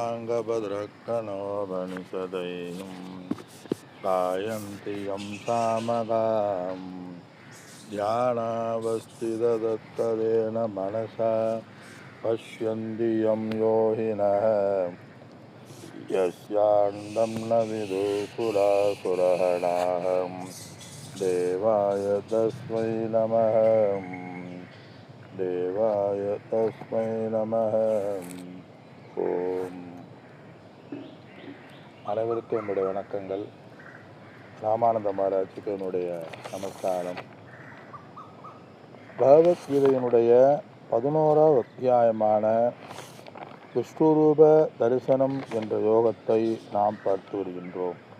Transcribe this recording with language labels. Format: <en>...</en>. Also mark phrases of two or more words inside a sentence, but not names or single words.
<sa>साङ्गभद्रक्कणोपनिषदैः गायन्ति यं सामगां ध्यानावस्थितदत्तदेन मनसा पश्यन्ति यं योगिनः यस्यान्तं न विदुसुरासुरगणाः देवाय तस्मै नमः देवाय तस्मै नमः.</sa> <ta>ஓம். அனைவருக்கும் என்னுடைய வணக்கங்கள். ராமானந்த மகாராஜுக்கு என்னுடைய நமஸ்காரம். பகவத்கீதையினுடைய 11வது அத்தியாயமான விஷ்ணுரூப தரிசனம் என்ற யோகத்தை நாம் பார்த்து வருகின்றோம்.</ta>